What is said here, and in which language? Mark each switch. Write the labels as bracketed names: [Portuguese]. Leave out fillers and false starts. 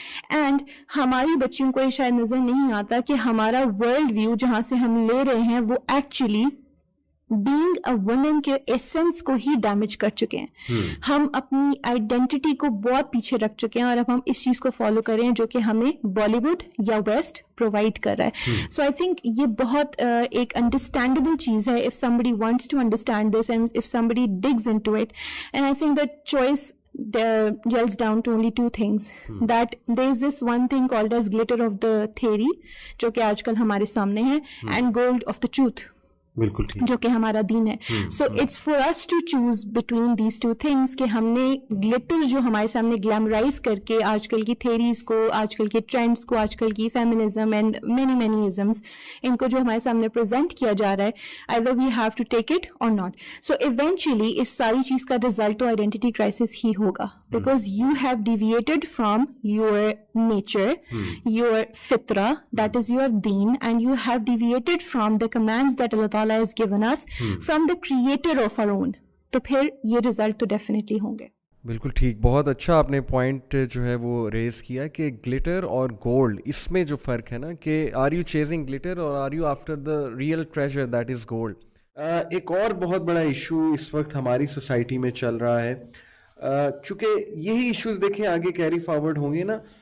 [Urdu] And ہماری بچیوں کو یہ شاید نظر نہیں آتا کہ ہمارا ورلڈ ویو جہاں سے ہم لے رہے ہیں وہ ایکچولی [English] being a woman [Urdu] کے ایسنس کو ہی ڈیمیج کر چکے ہیں. ہم اپنی آئیڈینٹی کو بہت پیچھے رکھ چکے ہیں اور اب ہم اس چیز کو فالو کر رہے ہیں جو کہ ہمیں بالی ووڈ یا ویسٹ پرووائڈ کر رہا ہے. [English] so I think [Urdu] یہ بہت ایک انڈرسٹینڈیبل چیز ہے [English] if somebody wants to understand this and if somebody digs into it. And I think that choice gels down to only two things. That there is this one thing called as glitter of the theory [Urdu] جو کہ آج کل ہمارے سامنے ہے, [English] and gold of the truth [Urdu] بالکل جو کہ ہمارا دین ہے. [English] so it's for us to choose between these two things [Urdu] کہ ہم نے گلیٹر جو ہمارے سامنے گلیمرائز کر کے آج کل کی تھیریز کو, آج کل کے ٹرینڈس کو, آج کل کی فیمنزم اینڈ مینی ازمس, ان کو جو ہمارے سامنے پریزنٹ کیا جا رہا ہے, [English] either we have to take it or not. So eventually [Urdu] اس ساری چیز کا رزلٹ تو آئیڈینٹی کرائسس ہی ہوگا, [English] because you have deviated from your nature, your fitra, that is your deen, and you have deviated from the commands that Allah Ta'ala has given us from the creator of our own. [Urdu] تو پھر یہ result تو definitely ہوں گے. بالکل ٹھیک, بہت اچھا آپ نے پوائنٹ جو ہے وہ ریز کیا کہ گلیٹر اور گولڈ, اس میں جو فرق ہے نا کہ [English] are you chasing glitter [Urdu] اور [English] Are you after the real treasure that is gold. [Urdu] ایک اور بہت بڑا ایشو اس وقت ہماری سوسائٹی میں چل رہا ہے, چونکہ یہی ایشوز دیکھیں آگے کیری فارورڈ ہوں گے نا.